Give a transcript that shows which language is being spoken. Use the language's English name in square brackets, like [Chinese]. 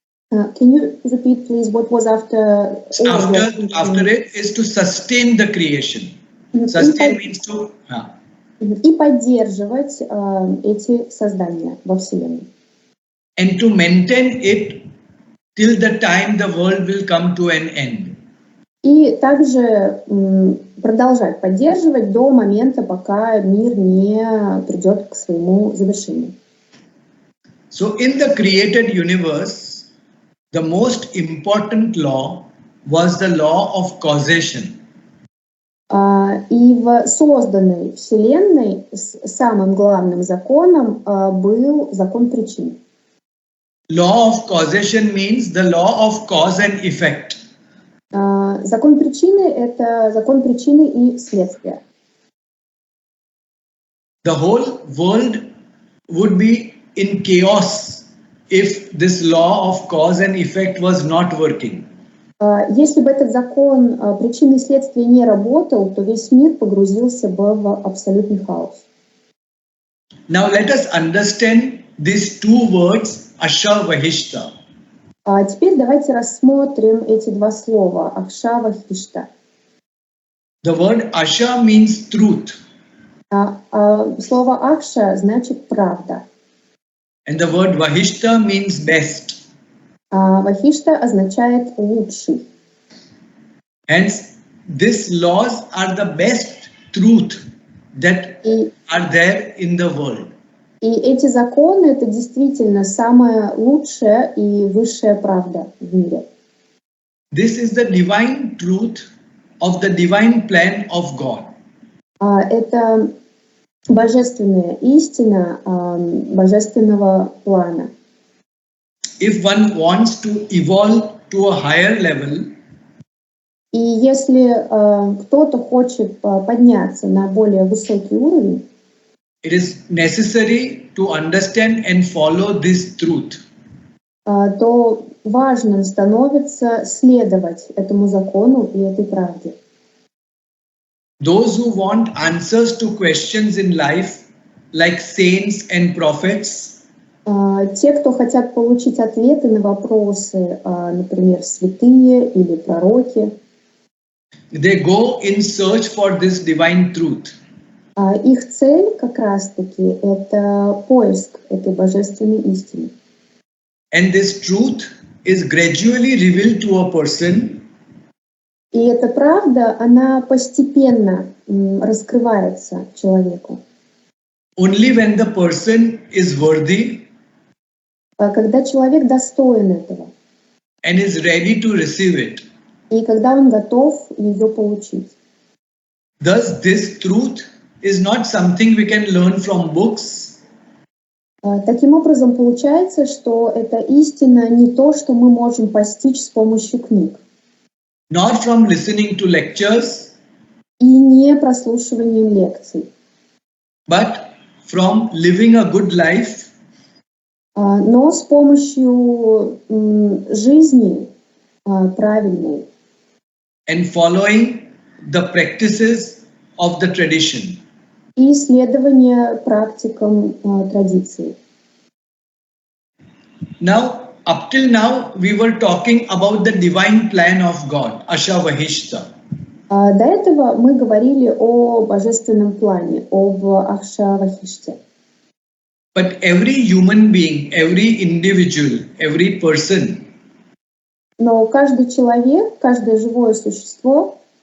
[English] Can you repeat, please, what was after? After it is to sustain the creation. Sustain means to. [Russian] И поддерживать эти создания во Вселенной. [English] And to maintain it till the time the world will come to an end. [Russian] И также продолжать поддерживать до момента, пока мир не придет к своему завершению. [English] So in the created universe, the most important law was the law of causation. [Russian] И в созданной Вселенной самым главным законом был закон причин. [English] Law of causation means the law of cause and effect. [Russian] Закон причины — это закон причины и следствия. [English] The whole world would be in chaos if this law of cause and effect was not working. [Russian] Если бы этот закон причины и следствия не работал, то весь мир погрузился бы в абсолютный хаос. [English] Now let us understand these two words, Ashavahishta. [Russian] Теперь давайте рассмотрим эти два слова Акша-Вахишта. [English] The word Asha means truth. [Russian] Слово Акша значит правда. [English] And the word Vahishta means best. [Russian] Вахишта означает лучший. [English] Hence, these laws are the best truth that are there in the world. [Russian] И эти законы — это действительно самая лучшая и высшая правда в мире. [English] This is the divine truth of the divine plan of God. [Russian] Это божественная истина божественного плана. [English] If one wants to evolve to a higher level, [Russian] и если кто-то хочет подняться на более высокий уровень, [English] it is necessary to understand and follow this truth. [Russian] То важным становится следовать этому закону и этой правде. [English] Those who want answers to questions in life, like saints and prophets, [Russian] те, кто хотят получить ответы на вопросы, например, святые или пророки, [English] they go in search for this divine truth. [Russian] Их цель как раз-таки это поиск этой божественной истины. [English] And this truth is gradually revealed to a person. [Russian] И эта правда, она постепенно раскрывается человеку. [English] Only when the person is worthy [Russian] Когда человек достоин этого. [English] and is ready to receive it. [Russian] И когда он готов ее получить. [English] Thus, this truth is not something we can learn from books. [Russian] Таким образом, получается, что эта истина не то, что мы можем постичь с помощью книг. [English] Nor from listening to lectures. [Russian] И не прослушиванием лекций. [English] But from living a good life [Russian] но с помощью жизни правильной [English] and following the practices of the tradition. [Russian] и следования практикам традиций. [English] Now, up till now, we were talking about the divine plan of God, Ashavahishta. [Russian] До этого мы говорили о божественном плане, об Акшавахиште. [English] But every human being, every individual, every person [Russian] Но каждый человек, каждое живое существо